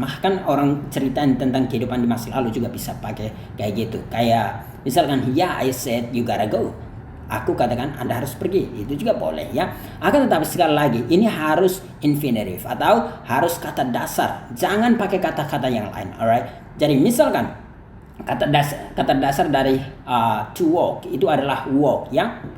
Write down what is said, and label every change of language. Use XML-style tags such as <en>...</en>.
<id>Bahkan orang ceritain tentang kehidupan di masa lalu juga bisa pakai kayak gitu. Kayak misalkan,</id> <en>yeah I said you gotta go.</en> <id>Aku katakan Anda harus pergi. Itu juga boleh ya. Akan tetapi sekali lagi, ini harus infinitive atau harus kata dasar. Jangan pakai kata-kata yang lain. Alright. Jadi misalkan kata dasar dari to walk itu adalah walk ya.</id>